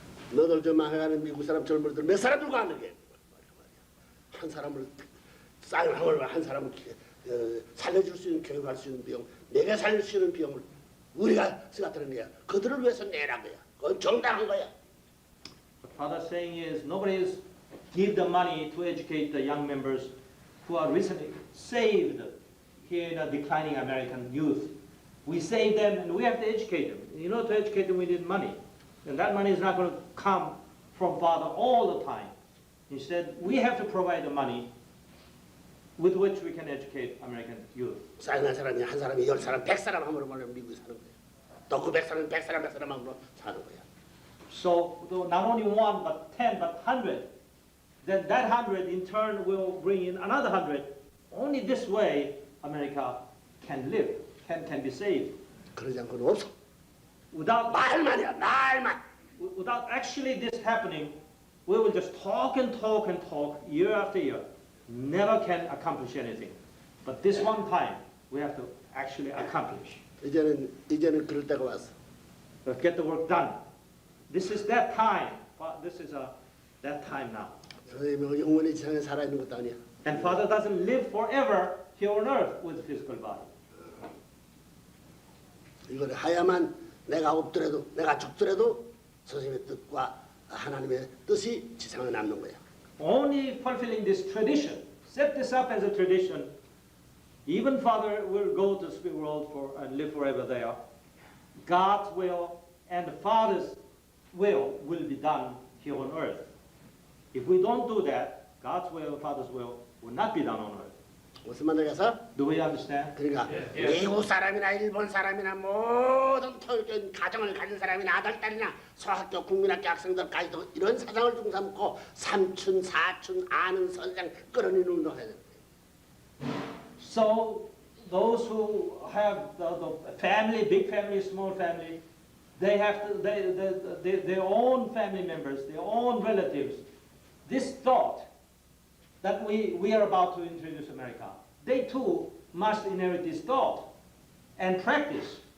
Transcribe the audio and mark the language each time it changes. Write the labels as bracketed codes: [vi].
[ko] 너들 저 망해가는 미국 사람 젊은이들 몇 사람 들고 가는 게 한 사람을 사인하고 한 사람을 살려줄 수 있는 교육할 수 있는 비용, 내가 살릴 수 있는 비용을 우리가 쓰겠다는 거야. 그들을 위해서 내란 거야. 그건 정당한 거야. [en] What Father is saying is nobody is give the money to educate the young members who are recently saved here in a declining American youth. We save them and we have to educate them. You know, to educate them we need money. And that money is not going to come from Father all the time. Instead, we have to provide the money with which we can educate American youth. [ko] 사인한 사람이 한 사람이 10사람, 100사람 함으로 말하면 미국에 사는 거야. 또 그 100사람, 100사람 함으로 사는 거야. [en] So not only one, but 10, but 100. Then that 100 in turn will bring in another 100. Only this way America can live, can be saved. [ko] 그러지 않고는 없어. [en] Without [ko] 말만. [en] without actually this happening, we will just talk and talk and talk year after year. Never can accomplish anything. But this one time, we have to actually accomplish. [ko] 이제는 그럴 때가 왔어. [en] Let's get the work done. This is that time. This is that time now. [ko] 선생님이 영원히 세상에 살아있는 것도 아니야. [en] And Father doesn't live forever here on earth with a physical body. [ko] 이걸 하야만 내가 없더라도, 내가 죽더라도 선생님의 뜻과 하나님의 뜻이 지상에 남는 거야. [en] Only fulfilling this tradition, set this up as a tradition, even Father will go to the spirit world and live forever there. God's will and the Father's will be done here on earth. If we don't do that, God's will and Father's will not be done on earth. [ko] 무슨 말이겠어? [en] Do we understand? [ko] 그러니까 예. 미국 사람이나 일본 사람이나 모든 가정을 가진 사람이나 아들, 딸이나 소학교, 국민학교 학생들까지도 이런 사상을 중삼고 삼촌, 사촌, 아는 선생 끌어내는 운동을 해야 돼. [en] So those who have the family, big family, small family, they have to, their own family members, their own relatives. This thought that we are about to introduce America, they too must inherit this thought and practice